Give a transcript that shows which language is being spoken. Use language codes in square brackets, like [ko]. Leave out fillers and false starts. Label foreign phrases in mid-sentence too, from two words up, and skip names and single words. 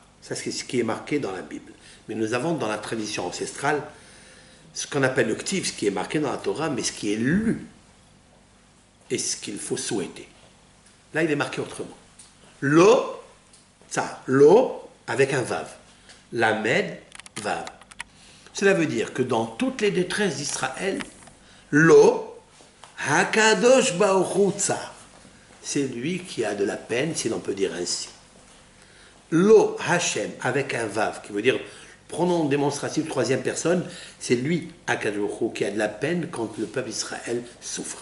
[fr] Ça, c'est ce qui est marqué dans la Bible. Mais nous avons dans la tradition ancestrale ce qu'on appelle le ktiv, ce qui est marqué dans la Torah, mais ce qui est lu et ce qu'il faut souhaiter. Là, il est marqué autrement. [he] לו צר. [fr] Lo avec un vav. [he] למד וו. [fr] Cela veut dire que dans toutes les détresses d'Israël, [he] לו הקדוש ברוך הוא צר, [fr] c'est lui qui a de la peine, si l'on peut dire ainsi. [he] לו השם, [fr] avec un Vav, qui veut dire pronom démonstratif troisième personne, c'est lui, [he] הקדוש ברוך הוא, [fr] qui a de la peine quand le peuple d'Israël souffre.